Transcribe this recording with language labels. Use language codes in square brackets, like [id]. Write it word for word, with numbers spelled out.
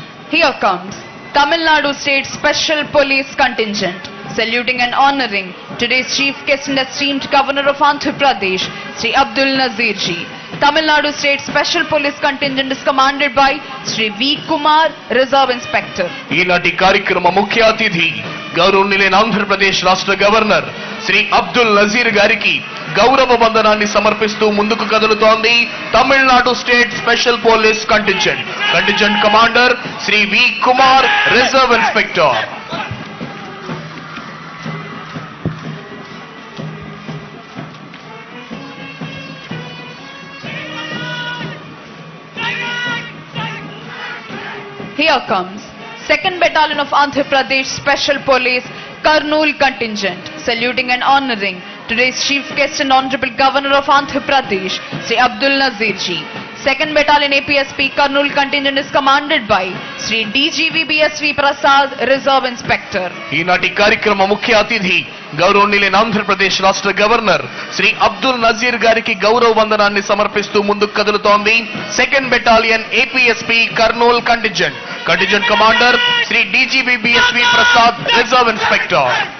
[en] Here comes Tamil Nadu State Special Police Contingent, saluting and honoring today's Chief Guest and esteemed Governor of Andhra Pradesh, Sri Abdul Nazir Ji. Tamil Nadu State Special Police Contingent is commanded by Sri V. Kumar, Reserve Inspector. [te] ఈనాటి కార్యక్రమ ముఖ్య అతిథి గౌరవనీయులైన ఆంధ్రప్రదేశ్ రాష్ట్ర governor Shri Abdul Nazir గారికి గౌరవ వందనాన్ని సమర్పిస్తూ ముందుకు కదులుతోంది Tamil Nadu state special police contingent. Contingent commander Shri V Kumar, reserve inspector. [en] Here comes second Battalion of Andhra Pradesh Special Police Kurnool contingent, saluting and honoring today's Chief Guest and Honorable Governor of Andhra Pradesh, Sri Abdul Nazir Ji. second Battalion A P S P Kurnool contingent is commanded by Sri D G V B S V Prasad, Reserve Inspector. [te] ఈనాటి కార్యక్రమ ముఖ్య అతిథి గౌరవనీయులైన ఆంధ్రప్రదేశ్ రాష్ట్ర governor Shri Abdul Nazir గారికి గౌరవ వందనాన్ని సమర్పిస్తూ ముందుకు కదులుతోంది second battalion APSP Kurnool contingent. Contingent commander Shri DGB BSV Prasad, reserve inspector.